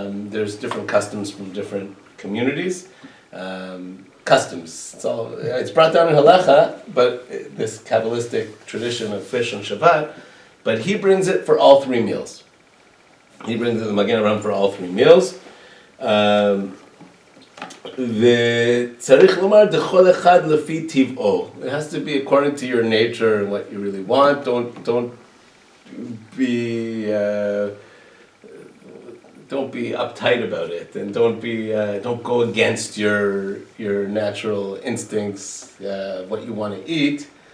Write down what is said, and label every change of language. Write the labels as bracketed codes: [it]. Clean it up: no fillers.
[en] There's different customs from different communities. Customs. It's brought down in halacha, but this Kabbalistic tradition of fish on Shabbat. But he brings it for all 3 meals. He brings the Magen Avraham for all 3 meals. [he] וצריך לומר דכל אחד לפי טבעו. [en] It has to be according to your nature and what you really want. Don't be uptight about it, and don't go against your natural instincts, what you want to eat.